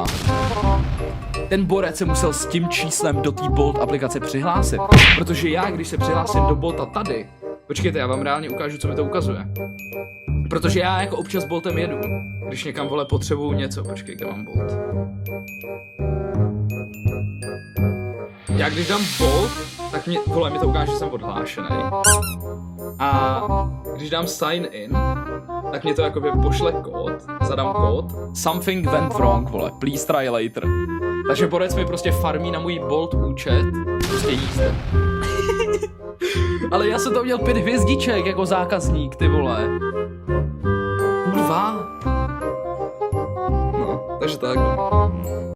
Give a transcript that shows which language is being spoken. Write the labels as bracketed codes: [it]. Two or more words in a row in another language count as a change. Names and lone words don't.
[cs] Ten borec se musel s tím číslem do té Bolt aplikace přihlásit, protože já, když se přihlásím do Bolta tady, počkejte, já vám reálně ukážu, co mi to ukazuje. Protože já jako občas Boltem jedu, když někam, vole, potřebuju něco. Počkej, kde mám Bolt? Já když dám Bolt, tak mi to ukáže, že jsem odhlášený. A když dám [en] sign in, [cs] tak mě to jakoby pošle kód, zadám kód. [en] Something went wrong, vole, please try later. [cs] Takže borec mi prostě farmí na můj Bolt účet, prostě jízde. Ale já jsem to měl 5 hvězdiček jako zákazník, ty vole. Kurva. No, takže tak.